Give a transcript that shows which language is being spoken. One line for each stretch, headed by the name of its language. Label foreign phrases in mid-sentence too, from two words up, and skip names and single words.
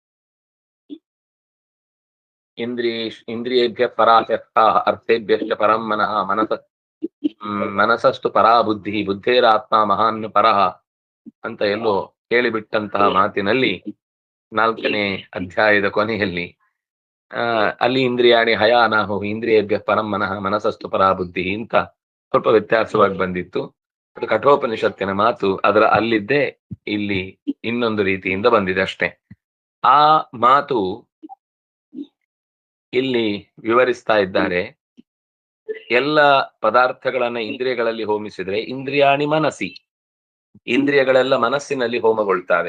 Sanskrit: ಇಂದ್ರಿಯೇಭ್ಯ ಪರಾಶಕ್ತ ಅರ್ಥೇಭ್ಯಶ್ಚ ಪರಂ ಮನಃ ಮನಸಸ್ತು ಪರಾ ಬುದ್ಧಿ ಬುದ್ಧೇರಾತ್ಮ ಮಹಾನ್ ಪರಃ
Kannada: ಅಂತ ಎಲ್ಲೋ ಹೇಳಿಬಿಟ್ಟಂತಹ ಮಾತಿನಲ್ಲಿ 4ನೇ ಅಧ್ಯಾಯದ ಕೊನೆಯಲ್ಲಿ ಅಲ್ಲಿ
Sanskrit: ಇಂದ್ರಿಯಾಣಿ ಹಯಾನಾಹು ಇಂದ್ರಿಯೇಭ್ಯ ಪರಂ ಮನಃ ಮನಸಸ್ತು ಪರಾ ಬುದ್ಧಿ
Kannada: ಅಂತ ಸ್ವಲ್ಪ ವ್ಯತ್ಯಾಸವಾಗಿ ಬಂದಿತ್ತು. ಅದು ಕಠೋಪನಿಷತ್ತಿನ ಮಾತು. ಅದರ ಅಲ್ಲಿದ್ದೇ ಇಲ್ಲಿ ಇನ್ನೊಂದು ರೀತಿಯಿಂದ ಬಂದಿದೆ ಅಷ್ಟೇ. ಆ ಮಾತು ಇಲ್ಲಿ ವಿವರಿಸ್ತಾ ಇದ್ದಾರೆ. ಎಲ್ಲ ಪದಾರ್ಥಗಳನ್ನ ಇಂದ್ರಿಯಗಳಲ್ಲಿ ಹೋಮಿಸಿದ್ರೆ
Sanskrit: ಇಂದ್ರಿಯಾಣಿ ಮನಸ್ಸಿ,
Kannada: ಇಂದ್ರಿಯಗಳೆಲ್ಲ ಮನಸ್ಸಿನಲ್ಲಿ ಹೋಮಗೊಳ್ತಾವೆ.